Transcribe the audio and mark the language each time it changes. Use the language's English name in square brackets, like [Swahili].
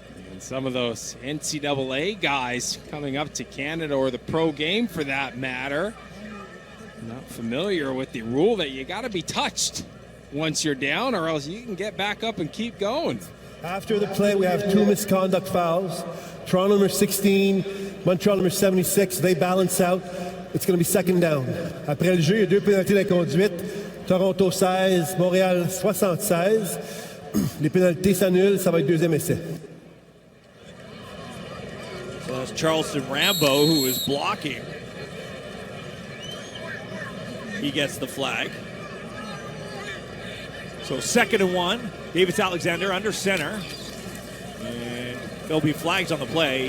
[English] And some of those NCAA guys coming up to Canada, or the pro game for that matter, not familiar with the rule that you got to be touched once you're down, or else you can get back up and keep going. After the play, we have 2 misconduct fouls. Toronto number 16, Montreal number 76. They balance out. It's going to be second down. [French] Après le jeu, il y a 2 pénalités d'inconduite. Toronto 16, Montréal 76. Les pénalités s'annulent. Ça va être deuxième essai. [English] So that's Charleston Rambo who is blocking. He gets the flag. So 2nd and 1. Davis Alexander under center. And there'll be flags on the play.